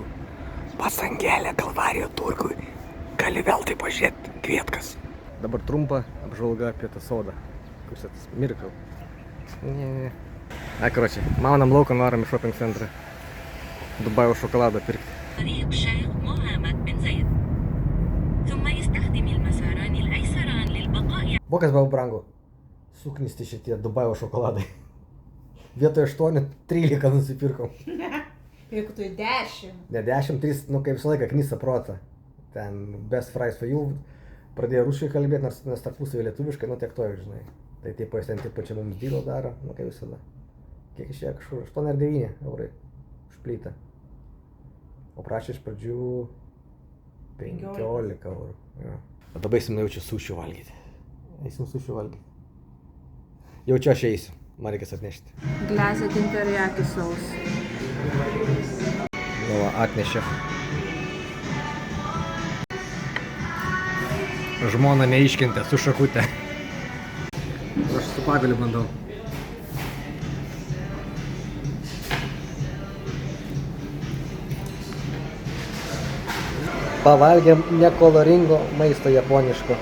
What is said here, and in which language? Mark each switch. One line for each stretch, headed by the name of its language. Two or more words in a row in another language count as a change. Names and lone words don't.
Lithuanian: Pas Angelę Kalvarijo turgui. Gali vėl tai pažiūrėti Kvietkas. Dabar trumpa apžvalga apie tą sodą. Kur čia tas Miracle. Ne. Na, karočiai, maunam lauką, norim į shopping centrą. Dubajaus šokoladą pirkti.
Arabic: طريق الشيخ محمد بن زايد ثم يستخدم المساران الأيسران للبقاء.
Lithuanian: Bokas buvo brangu. Suknisti šitie Dubajaus šokoladai. Vietoje 8, 13 nusipirkom. Jeigu tu 10. Ne 10, 3, nu kaip visą laiką knisa protą.
English: Ten best fries for you.
Lithuanian: Pradėjo rusiškai kalbėti, nors tarpusavį lietuviškai, nu tiek to, žinai. Tai taip ten taip pačia mums dylo daro, nu kaip visada. Kiek išėjo kažkur? 8 ar 9 eurai už plytą. O prašė iš pradžių 15 eurų. Ja. O dabar eisim jaučiu sušių valgyti. Eisim sušių valgyti. Jaučiu aš eisiu. Man reikės atnešti.
English: Glazed in teriyaki sauce.
Lithuanian: Nu, atnešė. Žmona neiškentė su šakute. Aš su pagaliu bandau. Pavalgėm nekoloringo maisto japoniško.